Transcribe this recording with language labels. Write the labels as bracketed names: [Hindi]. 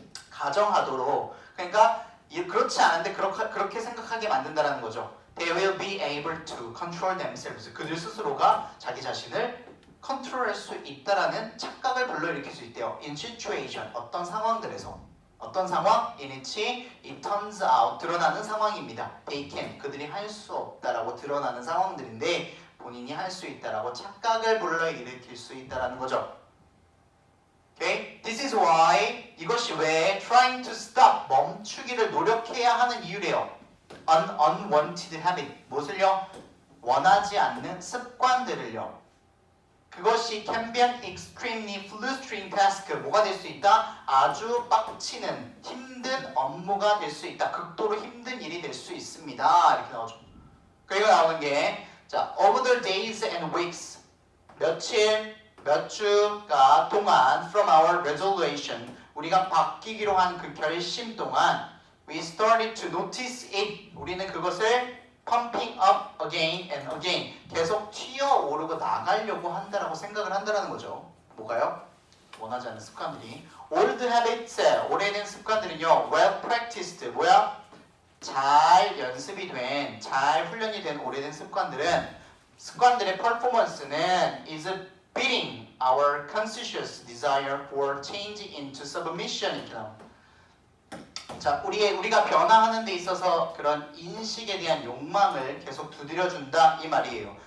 [Korean] 가정하도록. 그러니까 그렇지 않은데 그렇게 생각하게 만든다는 거죠. [English] They will be able to control themselves. [Korean] 그들 스스로가 자기 자신을 컨트롤할 수 있다라는 착각을 불러일으킬 수 있대요. [English] In situation, [Korean] 어떤 상황들에서. 어떤 상황? [English] In which it turns out, [Korean] 드러나는 상황입니다. [English] They can, [Korean] 그들이 할 수 없다라고 드러나는 상황들인데 본인이 할 수 있다라고 착각을 불러일으킬 수 있다라는 거죠. Okay? [English] This is why, [Korean] 이것이 왜 [English] trying to stop, [Korean] 멈추기를 노력해야 하는 이유래요. [English] An unwanted habit, [Korean] 무엇을요? 원하지 않는 습관들을요. [English] 그것이 can be an extremely frustrating task, [Korean] 뭐가 될 수 있다? 아주 빡치는, 힘든 업무가 될 수 있다. 극도로 힘든 일이 될 수 있습니다. 이렇게 나오죠. 그리고 나오는 게, 자, [English] over the days and weeks, [Korean] 며칠, 몇 주가 동안 [English] from our resolution, [Korean] 우리가 바뀌기로 한 그 결심 동안 [English] we started to notice it, [Korean] 우리는 그것을 [English] pumping up again and again, [Korean] 계속 튀어오르고 나가려고 한다라고 생각을 한다라는 거죠. 뭐가요? 원하지 않는 습관들이. [English] old habits, [Korean] 오래된 습관들은요, [English] well practiced, 뭐야? [Korean] 잘 연습이 된, 잘 훈련이 된 오래된 습관들의 퍼포먼스는 [English] is beating our conscious desire for change into submission. [Korean] 자, 우리가 변화하는 데 있어서 그런 인식에 대한 욕망을 계속 두드려준다 이 말이에요.